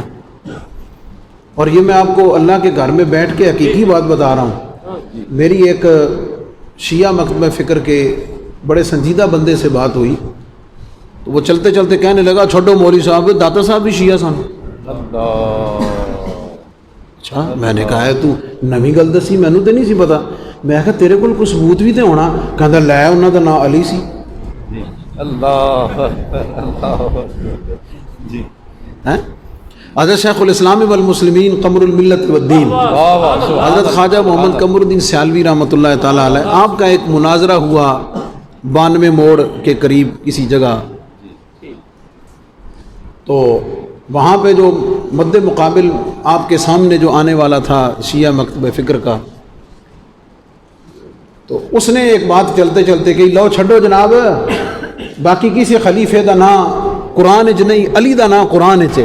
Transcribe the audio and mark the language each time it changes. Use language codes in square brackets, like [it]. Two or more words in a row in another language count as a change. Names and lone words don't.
[ur] اور یہ میں آپ کو اللہ کے گھر میں بیٹھ کے حقیقی بات بتا رہا ہوں. میری ایک شیعہ مکتبہ فکر کے بڑے سنجیدہ بندے سے بات ہوئی، تو وہ چلتے چلتے کہنے لگا، چھوڑو مولوی صاحب، داتا صاحب [pa] بھی شیعہ سن. [ur] اللہ. [pa] اچھا، میں نے کہا ہے تو نویں گل دسی، مینوں تے نہیں سی پتا. میں کہا تیرے کول کوئی ثبوت بھی تے ہونا. کہندا لے انہاں دا نام علی سی. [ar] اللہ اللہ. [ur] جی [ar] ہیں حضرت شیخ الاسلام والمسلمین قمر الملت والدین [ur] واہ واہ. سبحان حضرت خواجہ محمد قمر الدین سیالوی [ar] رحمۃ اللہ تعالیٰ علیہ، [ur] آپ کا ایک مناظرہ ہوا 92 موڑ کے قریب کسی جگہ، تو وہاں پہ جو مد مقابل آپ کے سامنے جو آنے والا تھا شیعہ مکتبہ فکر کا، تو اس نے ایک بات چلتے چلتے کہی، [pa] لو چھڈو جناب، باقی کسی خلیفے دا نا قرآن چ [ur] نہیں، علی دا نا قرآن چ.